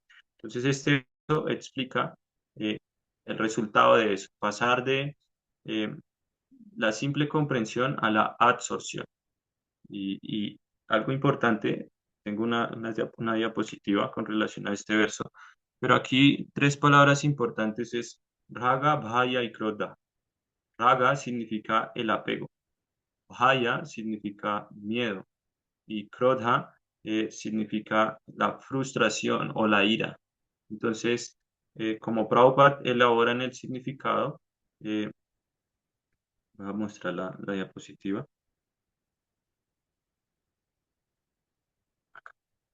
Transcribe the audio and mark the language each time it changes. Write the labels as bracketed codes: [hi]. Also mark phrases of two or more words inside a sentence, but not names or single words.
[es] Entonces, este verso explica eh, el resultado de eso, pasar de eh, la simple comprensión a la absorción. Y algo importante, tengo una diapositiva con relación a este verso, pero aquí tres palabras importantes es raga, bhaya y krodha. Raga significa el apego, bhaya significa miedo y krodha significa la frustración o la ira. Entonces, como Prabhupada elabora en el significado, eh, voy a mostrar la diapositiva.